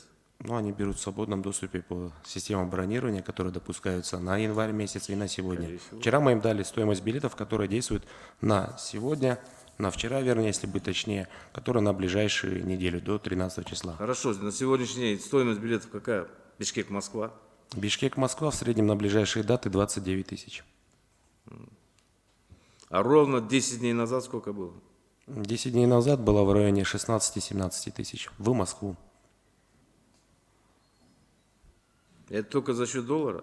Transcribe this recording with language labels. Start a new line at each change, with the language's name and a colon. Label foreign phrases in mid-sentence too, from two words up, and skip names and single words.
Russian: Ну, они берут в свободном доступе по системам бронирования, которые допускаются на январь месяц и на сегодня. Вчера мы им дали стоимость билетов, которая действует на сегодня, на вчера, вернее, если быть точнее, которая на ближайшую неделю, до 13 числа. Хорошо, на сегодняшний день стоимость билетов какая? Бишкек-Москва? Бишкек-Москва в среднем на ближайшие даты 29 тысяч. А ровно 10 дней назад сколько было? 10 дней назад было в районе 16-17 тысяч в Москву. Это только за счет доллара?